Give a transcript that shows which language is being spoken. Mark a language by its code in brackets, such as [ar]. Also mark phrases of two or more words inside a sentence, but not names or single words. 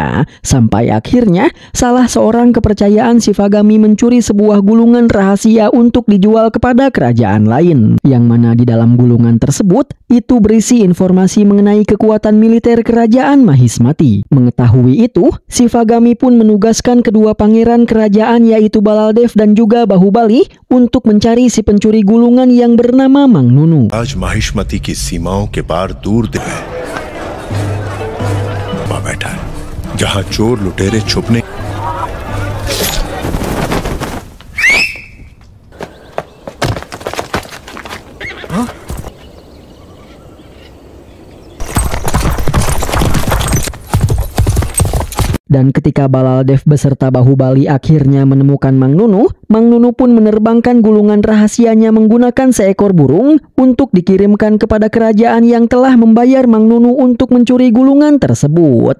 [id] Sampai akhirnya salah seorang kepercayaan Shivagami mencuri sebuah gulungan rahasia untuk dijual kepada kerajaan lain, yang mana di dalam gulungan tersebut itu berisi informasi mengenai kekuatan militer kerajaan Mahismati. Mengetahui itu, Shivagami pun menugaskan kedua pangeran kerajaan yaitu Baladev dan juga Bahubali untuk mencari si pencuri gulungan yang bernama Mang Nunu. [hi] आज महिष्मति की सीमाओं के पार दूर है वहां बैठा है जहां चोर लुटेरे छुपने [id] Dan ketika Baladev beserta Bahubali akhirnya menemukan Mang Nunu pun menerbangkan gulungan rahasianya menggunakan seekor burung untuk dikirimkan kepada kerajaan yang telah membayar Mang Nunu untuk mencuri gulungan tersebut.